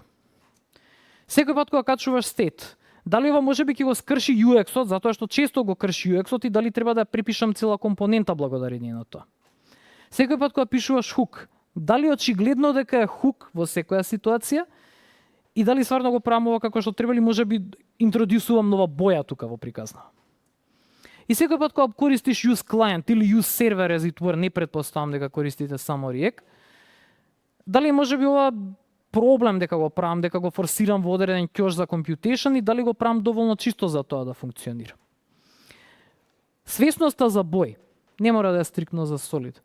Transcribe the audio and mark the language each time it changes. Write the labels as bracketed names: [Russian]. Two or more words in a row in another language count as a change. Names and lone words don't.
[Macedonian] Секој пат кога качуваш state, дали ова можеби ќе го скрши UX-от, затоа што често го крши UX-от и дали треба да припишам цела компонента благодарение на тоа. Секој пат кога пишуваш hook, дали очигледно дека е hook во секоја ситуација и дали стварно го правам ова како што треба или можеби интродусувам нова боја тука во приказна. И секој пат кога користиш [English] use client [Macedonian] или [English] use server as it were, [Macedonian] не претпоставам дека користите само React, дали можеби ова проблем дека го правам, дека го форсирам во одреден ќош за computation и дали го правам доволно чисто за тоа да функционира. Свесноста за бој не мора да е стриктно за Solid.